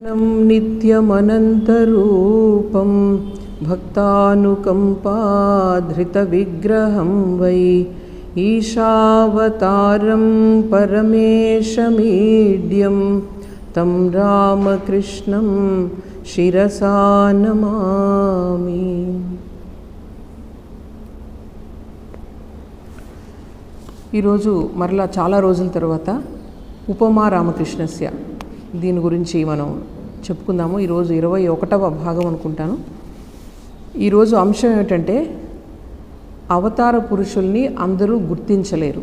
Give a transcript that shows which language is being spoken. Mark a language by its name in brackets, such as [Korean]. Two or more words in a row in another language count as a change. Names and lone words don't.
[Sanskrit] नित्यमनन्तरूपं भक्तानुकम्पाधृतविग्रहं वै ईशावतारं परमेशमीड्यं तं रामकृष्णं शिरसा नमामि। [Telugu] ఈరోజు మరలా చాలా రోజుల తర్వాత ఉపమా రామకృష్ణస్య దీని గురించి మనం చెప్పుకుందాము. ఈరోజు 21వ భాగం అనుకుంటాను. ఈరోజు అంశం ఏమిటంటే అవతార పురుషుల్ని అందరూ గుర్తించలేరు.